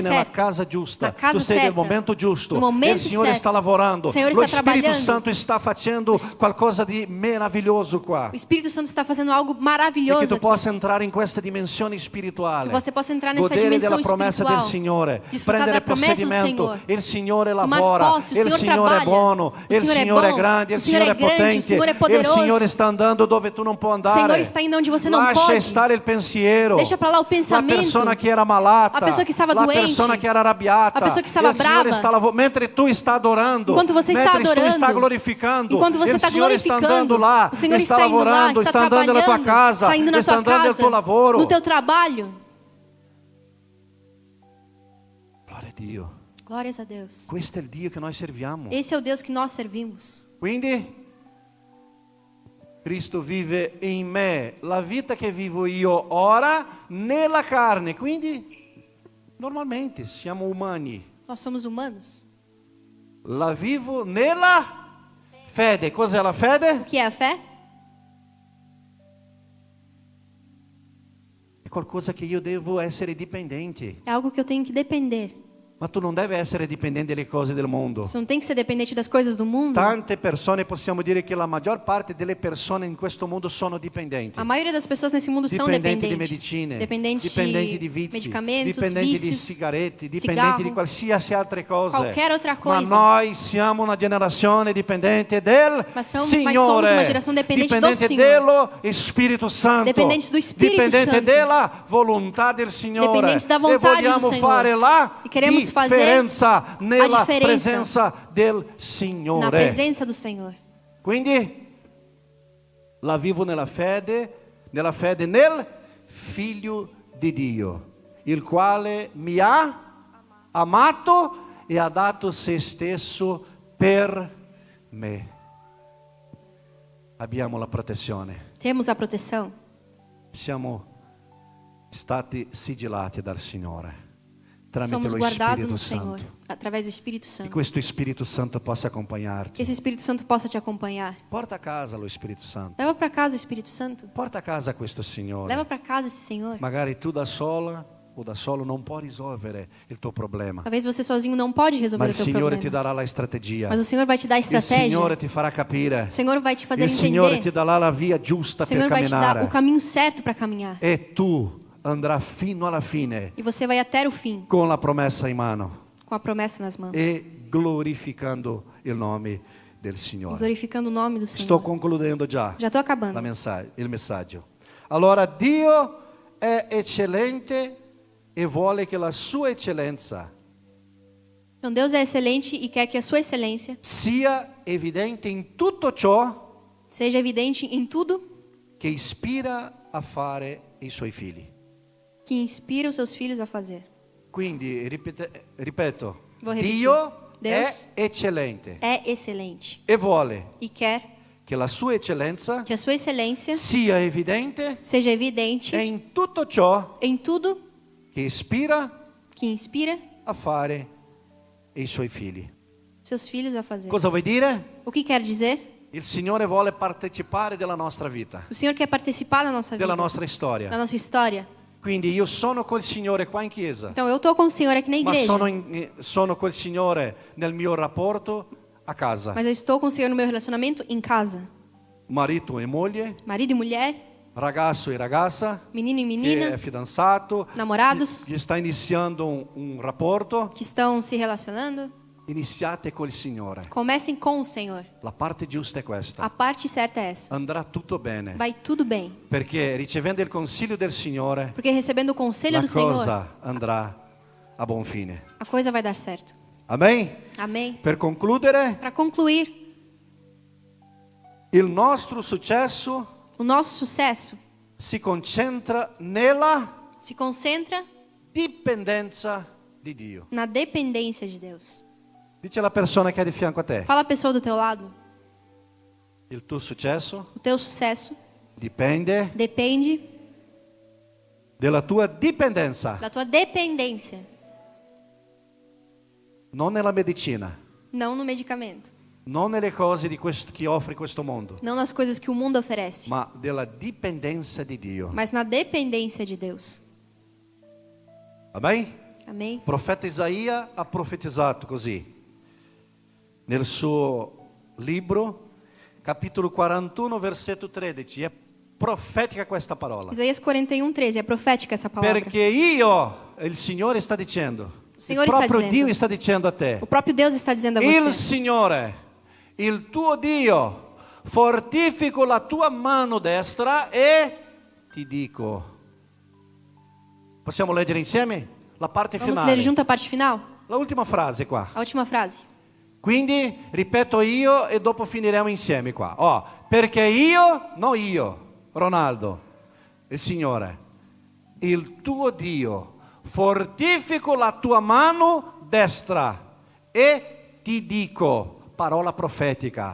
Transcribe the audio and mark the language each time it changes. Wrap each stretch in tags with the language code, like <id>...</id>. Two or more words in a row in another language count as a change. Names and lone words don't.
<it>sei nella certo, casa giusta,</it> <pt>na casa</pt> <it>tu sei nel</it> <pt>certa,</pt> <it>momento giusto,</it> <pt>no momento</pt> <it>il Signore</it> <pt>certo.</pt> <it>sta lavorando,</it> <pt>O Senhor</pt> <it>lo</it> <pt>está</pt> <it>Spirito</it> <pt>trabalhando.</pt> <it>Santo sta facendo qualcosa di meraviglioso qua,</it> <pt>O Espírito Santo está fazendo algo</pt> <it>e che</it> <pt>maravilhoso</pt> <it>tu</it> <pt>aqui.</pt> <it>possa entrare in questa dimensione spirituale,</it> <pt>Que você possa entrar nessa</pt> <it>godere</it> <pt>dimensão</pt> <it>della promessa del</it> <pt>espiritual,</pt> <it>Signore,</it> <pt>desfrutar</pt> <it>prendere</it> <pt>da promessa do</pt> <it>possedimento,</it> <pt>Senhor,</pt> <it>il Signore</it> <pt>tomar</pt> <it>lavora,</it> <pt>posse, o</pt> <it>il</it> <pt>Senhor</pt> <it>Signore è</it> <pt>trabalha,</pt> <it>buono,</it> <pt>o</pt> <it>il</it> <pt>Senhor é</pt> <it>Signore è</it> <pt>bom,</pt> <it>grande,</it> <pt>o</pt> <it>il</it> <pt>Senhor</pt> <it>Signore</it> <pt>é</pt> <it>è</it> <pt>grande, o</pt> <it>potente,</it> <pt>Senhor é</pt> <it>il</it> <pt>poderoso.</pt> <it>Signore sta andando dove tu non puoi</it> <pt>O</pt> <it>andare,</it> <pt>Senhor está indo onde você não</pt> <it>lascia</it> <pt>pode.</pt> <it>stare il pensiero,</it> <pt>Deixa para lá o</pt> <it>la</it> <pt>pensamento.</pt> <it>persona che era malata,</it> <pt>A pessoa que estava</pt> <it>la</it> <pt>doente,</pt> <it>persona che era arrabbiata,</it> <pt>a pessoa que estava</pt> <it>il Signore</it> <pt>brava.</pt> <it>sta mentre tu sta adorando,</it> <pt>Enquanto você está</pt> <it>mentre tu</it> <pt>adorando,</pt> <it>sta glorificando,</it> <pt>enquanto você</pt> <it>il</it> <pt>está</pt> <it>Signore sta</it> <pt>glorificando,</pt> <it>andando</it> <pt>lá, o Senhor</pt> <it>sta</it> <pt>está indo lá,</pt> <it>lavorando,</it> <pt>está</pt> <it>sta andando nella tua</it> <pt>trabalhando,</pt> <it>casa,</it> <pt>está indo na</pt> <it>sta</it> <pt>tua</pt> <it>andando nel</it> <pt>casa,</pt> <it>tuo lavoro.</it> <pt>no teu trabalho.</pt> <it>Gloria a Dio.</it> <pt>Glórias a Deus.</pt> <it>Questo è il Dio che noi serviamo.</it> <pt>Esse é o Deus que nós servimos.</pt> <it>Quindi Cristo vive in me, la vita che vivo io ora nella carne. Quindi normalmente siamo umani.</it> <pt>Nós somos humanos.</pt> <it>La vivo nella fede. Cos'è la</it> <pt>O</pt> <it>fede?</it> <pt>que é a fé?</pt> <it>È qualcosa che io devo essere dipendente.</it> <pt>É algo que eu tenho que depender.</pt> <it>Ma tu non devi essere dipendente delle cose del mondo.</it> <pt>Você não tem que ser dependente das coisas do mundo.</pt> <it>Tante persone, possiamo dire che la maggior parte delle persone in questo mondo sono dipendenti.</it> <pt>A maioria das pessoas nesse mundo são</pt> <it>Dipendenti di</it> <pt>dependentes.</pt> <it>medicine,</it> <pt>Dependenti</pt> <it>dipendenti di vizi,</it> <pt>medicamentos,</pt> <it>dipendenti di</it> <pt>vícios,</pt> <it>sigarette, dipendenti</it> <pt>cigarro,</pt> <it>di qualsiasi altre cose.</it> <pt>qualquer outra</pt> <it>Ma</it> <pt>coisa.</pt> <it>noi siamo una generazione dipendente del</it> <pt>Mas somos</pt> <it>Signore,</it> <pt>uma geração dependente do</pt> <it>dipendente</it> <pt>Senhor.</pt> <it>dello Spirito Santo,</it> <pt>Dependentes do Espírito</pt> <it>dipendente</it> <pt>Santo.</pt> <it>della volontà del Signore.</it> <pt>Dependentes da</pt> <it>E</it> <pt>vontade do</pt> <it>vogliamo</it> <pt>Senhor.</pt> <it>fare la</it> <pt>E queremos fazer</pt> <it>differenza nella differenza presenza del</it> <pt>na</pt> <it>Signore.</it> <pt>presença do Senhor.</pt> <it>Quindi la vivo nella fede nel Figlio di Dio, il quale mi ha amato e ha dato se stesso per me. Abbiamo la protezione,</it> <pt>Temos a proteção.</pt> <it>siamo stati sigillati dal Signore tramite</it> <pt>Somos</pt> <it>lo</it> <pt>guardados</pt> <it>Spirito</it> <pt>no Senhor,</pt> <it>Santo.</it> <pt>através do Espírito</pt> <it>E</it> <pt>Santo.</pt> <it>questo Spirito Santo possa</it> <pt>Que</pt> <it>accompagnarti.</it> <pt>esse Espírito Santo possa te acompanhar.</pt> <it>Porta a casa lo Spirito Santo.</it> <pt>Leva para casa o Espírito Santo.</pt> <it>Porta a casa questo Signore.</it> <pt>Leva para casa esse Senhor.</pt> <it>Magari tu da sola o da solo non puoi risolvere il tuo problema,</it> <pt>Talvez você sozinho não pode</pt> <it>ma</it> <pt>resolver</pt> <it>il</it> <pt>o teu</pt> <it>Signore ti</it> <pt>problema.</pt> <it>darà la strategia.</it> <pt>Mas o Senhor vai te dar a</pt> <it>Il</it> <pt>estratégia.</pt> <it>Signore ti farà capire.</it> <pt>O Senhor vai te fazer</pt> <it>Il Signore ti</it> <pt>entender.</pt> <it>darà la via giusta</it> <pt>O</pt> <it>per</it> <pt>Senhor vai te dar o</pt> <it>camminare.</it> <pt>caminho certo para caminhar.</pt> <it>E tu andrai fino alla fine</it> <pt>E você vai até o fim,</pt> <it>con la promessa in mano</it> <pt>com a promessa nas mãos.</pt> <it>e glorificando il nome del Signore.</it> <pt>Glorificando o nome do</pt> <it>Sto</it> <pt>Senhor.</pt> <it>concludendo già</it> <pt>Já estou acabando.</pt> <it>il messaggio. Allora Dio è eccellente e vuole che la sua eccellenza</it> <pt>Então Deus é excelente e quer que a sua excelência</pt> <it>sia evidente in tutto ciò</it> <pt>seja evidente em tudo</pt> <it>che ispira a fare i suoi figli.</it> <pt>que inspira os seus filhos a fazer.</pt> <it>Quindi, ripeto,</it> <pt>Vou repetir.</pt> <it>Dio</it> <pt>Deus</pt> <it>è eccellente</it> <pt>É excelente</pt> <it>e vuole</it> <pt>e quer</pt> <it>che la sua eccellenza</it> <pt>que a sua excelência</pt> <it>sia evidente</it> <pt>seja evidente</pt> <it>in tutto ciò</it> <pt>em tudo</pt> <it>che ispira</it> <pt>que inspira</pt> <it>a fare i suoi figli.</it> <pt>seus filhos a fazer.</pt> <it>Cosa vuol dire?</it> <pt>O que quer dizer?</pt> <it>Il Signore vuole partecipare della nostra vita,</it> <pt>O Senhor quer participar da nossa vida,</pt> <it>della nostra</it> <pt>da</pt> <it>storia.</it> <pt>nossa história.</pt> <it>Quindi io sono col Signore qua in chiesa,</it> <pt>Então eu estou com o Senhor aqui na</pt> <it>ma</it> <pt>igreja,</pt> <it>sono col Signore nel mio rapporto a casa.</it> <pt>mas eu estou com o Senhor no meu relacionamento em casa.</pt> <it>Marito e moglie,</it> <pt>Marido e mulher,</pt> <it>ragazzo e ragazza,</it> <pt>menino e</pt> <it>che è</it> <pt>menina,</pt> <it>fidanzato,</it> <pt>namorados</pt> <it>che sta iniziando un rapporto.</it> <pt>que estão se relacionando.</pt> <it>Iniziate col Signore.</it> <pt>Comecem com o Senhor.</pt> <it>La parte giusta è</it> <pt>A</pt> <it>questa.</it> <pt>parte certa é essa.</pt> <it>Andrà tutto bene,</it> <pt>Vai tudo bem.</pt> <it>perché ricevendo il consiglio del Signore,</it> <pt>Porque recebendo o conselho</pt> <it>la</it> <pt>do Senhor,</pt> <it>cosa andrà a buon fine.</it> <pt>a coisa vai dar certo.</pt> <it>Amen?</it> <pt>Amém?</pt> <it>Per concludere,</it> <pt>Para concluir,</pt> <it>il nostro successo</it> <pt>o nosso sucesso</pt> <it>si concentra nella</it> <pt>se concentra</pt> <it>dipendenza di Dio.</it> <pt>na dependência de Deus.</pt> <it>Dice la persona che è di fianco a te,</it> <pt>Fala a pessoa do teu lado.</pt> <it>il tuo successo</it> <pt>O teu sucesso</pt> <it>dipende</it> <pt>depende</pt> <it>della tua dipendenza,</it> <pt>da tua dependência,</pt> <it>non nella medicina,</it> <pt>não no medicamento,</pt> <it>non nelle cose che offre questo mondo,</it> <pt>não nas coisas que o mundo oferece,</pt> <it>ma della dipendenza di Dio.</it> <pt>mas na dependência de Deus.</pt> <it>Amen?</it> <pt>Amém?</pt> <it>Il profeta Isaia ha profetizzato così. Nel suo libro, capitolo 41, versetto 13, è profetica questa parola.</it> <pt>Isaías 41:13, é profética essa palavra.</pt> <it>Perché il Signore sta dicendo,</it> <pt>O Senhor</pt> <it>il</it> <pt>está</pt> <it>proprio</it> <pt>dizendo.</pt> <it>Dio sta dicendo a te,</it> <pt>O próprio Deus está dizendo a</pt> <it>il</it> <pt>você:</pt> <it>Signore, il tuo Dio, fortifico la tua mano destra e ti dico. Possiamo leggere insieme? La parte</it> <pt>Vamos</pt> <it>finale.</it> <pt>ler junto a parte final?</pt> <it>La ultima frase qua.</it> <pt>A última frase.</pt> <it>Quindi ripeto io e dopo finiremo insieme qua. Perché io, non io, Ronaldo, il Signore, il tuo Dio, fortifico la tua mano destra e ti dico, parola profetica.</it>